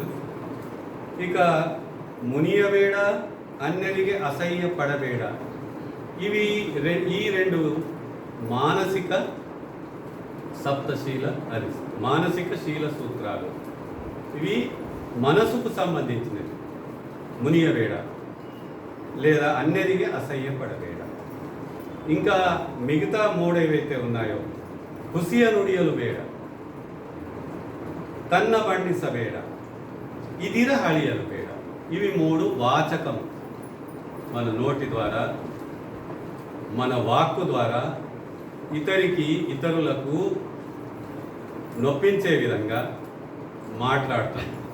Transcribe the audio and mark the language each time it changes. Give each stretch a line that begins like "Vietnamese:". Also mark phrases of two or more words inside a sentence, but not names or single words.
Telugu: ఇక
Kannada: ಮುನಿಯಬೇಡ, ಅನ್ಯರಿಗೆ ಅಸಹ್ಯ ಪಡಬೇಡ,
Telugu: ఇవి ఈ 2 మానసిక సప్తశీల మానసిక శీల సూత్రాలు. ఇవి మనసుకు సంబంధించినవి. మునియవేడ లేదా
Kannada: ಅನ್ಯರಿಗೆ ಅಸಹ್ಯ ಪಡಬೇಡ.
Telugu: ఇంకా మిగతా 3 ఏవైతే ఉన్నాయో,
Kannada: ಹುಸಿಯ ನುಡಿಯಲು ಬೇಡ, ತನ್ನ ಬಣ್ಣಿಸಬೇಡ, ಇದಿರ ಹಳಿಯಲು ಬೇಡ.
Telugu: ఇవి 3 వాచకం. మన నోటి ద్వారా, మన వాక్కు ద్వారా ఇతరులకు నొప్పించే విధంగా మాట్లాడతాం.